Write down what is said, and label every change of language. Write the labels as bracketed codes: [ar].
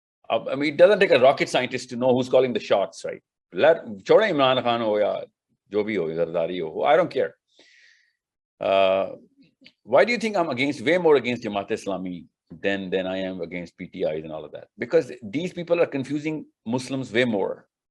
[en] I mean, it doesn't take a rocket scientist to know who's calling the shots, right? [ur] چھوڑیں عمران خان ہو یا جو بھی ہو، زرداری ہو، [en] I don't care. Why do you think I'm way more against Jamaat Islami than I am against PTIs and all of that? Because these people are confusing Muslims way more.